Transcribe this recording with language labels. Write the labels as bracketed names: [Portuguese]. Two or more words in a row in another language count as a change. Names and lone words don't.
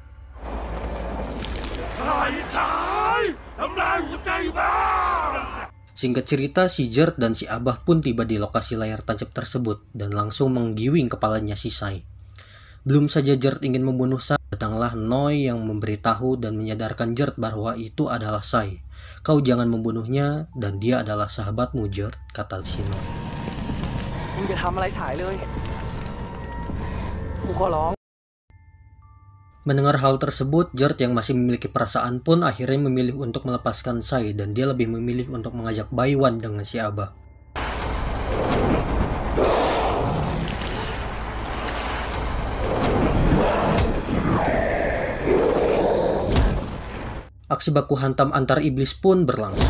[Indonesian] Singkat cerita, si Jert dan si Abah pun tiba di lokasi layar tancap tersebut dan langsung menggiwing kepalanya si Sai. Belum saja Jert ingin membunuh Sai, datanglah Noi yang memberitahu dan menyadarkan Jert bahwa itu adalah Sai. Kau jangan membunuhnya dan dia adalah sahabatmu Jert, kata si Noi. [Thai] มึงจะทำอะไรสายเลยกูขอร้อง [Indonesian] Mendengar hal tersebut, Jert yang masih memiliki perasaan pun akhirnya memilih untuk melepaskan Sai dan dia lebih memilih untuk mengajak Baiwan dengan si Abah. Aksi baku hantam antar iblis pun berlangsung.